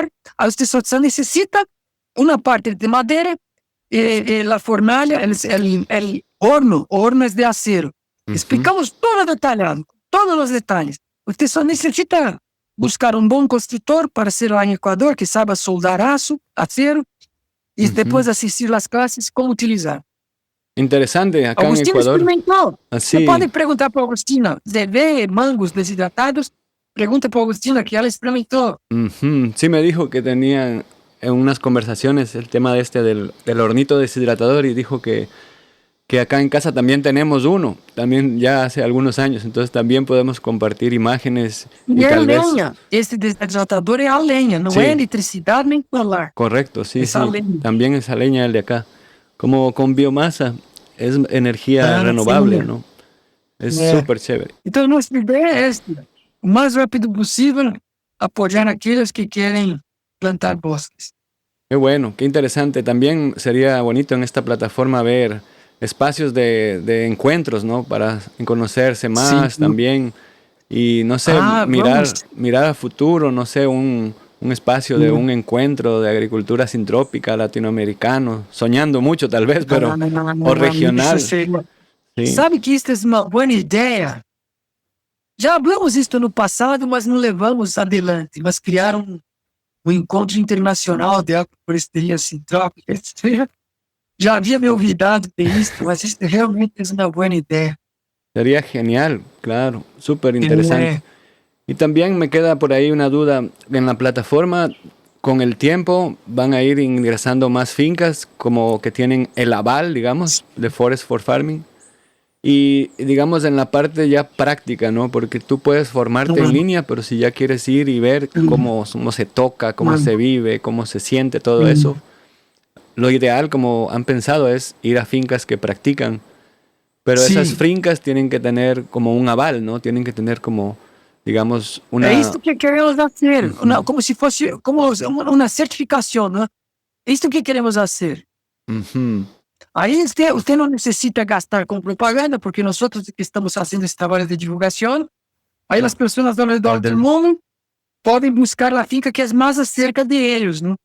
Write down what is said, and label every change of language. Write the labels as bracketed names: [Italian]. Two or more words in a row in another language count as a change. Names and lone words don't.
[Portuguese] Aí você só necessita uma parte de madeira e a fornalha, o horno é de acero. Explicamos tudo detalhado, todos os detalhes. Você só necessita buscar um bom construtor para ser lá em Equador, que saiba soldar acero, e depois assistir às classes como utilizar. Interessante, acá Agostinho [Spanish] en Ecuador. [Portuguese] Experimentou. [Spanish] Así. [Portuguese] Você pode perguntar para a Agostina, você vê mangos desidratados, pergunta para a Agostina que ela experimentou. [Spanish] Sí, me dijo que tenían en unas conversaciones el tema del hornito deshidratador y dijo que acá en casa también tenemos uno, también ya hace algunos años, entonces también podemos compartir imágenes. [Portuguese] E é lenha, esse desidratador é a lenha, não é eletricidade nem solar. [Spanish] Correcto, sí, Esa leña. también esa leña el de acá. Como con biomasa, es energía renovable, [Portuguese] sim. [Spanish] ¿no? Es súper chévere. [Portuguese] Então, nossa ideia é esta, o mais rápido possível, apoyar aqueles que querem plantar bosques. [Spanish] Qué bueno, qué interesante. También sería bonito en esta plataforma ver espacios de encuentros, ¿no? Para conocerse más también. Y no sé, mirar a futuro, no sé, un espacio de un encuentro de agricultura sintrópica latinoamericano, soñando mucho tal vez, pero o regional. Sí. [Portuguese] Sabe que isso é uma boa ideia? Já hablamos isso no passado, mas não levamos adiante. Mas criaram um encontro internacional de agrofloresteria sintrópica. Já havia me olvidado disso, mas isso realmente é uma boa ideia. [Spanish] Sería genial, claro, súper interesante. Y también me queda por ahí una duda, en la plataforma, con el tiempo van a ir ingresando más fincas como que tienen el aval, digamos, de Forest for Farming. Y digamos en la parte ya práctica, ¿no? Porque tú puedes formarte en línea, pero si ya quieres ir y ver cómo se toca, cómo se vive, cómo se siente todo eso, lo ideal, como han pensado, es ir a fincas que practican. Pero esas Sí. fincas tienen que tener como un aval, ¿no? Tienen que tener como, digamos, [Portuguese] É [Spanish] una... [Portuguese] isso que queremos fazer, Ujú, como se fosse como uma certificação, né? É isso que queremos fazer. ujú, Aí você não necessita gastar com propaganda, porque nós outros que estamos fazendo esse trabalho de divulgação, aí as pessoas ao redor do mundo podem buscar a finca que é mais acerca de eles, né?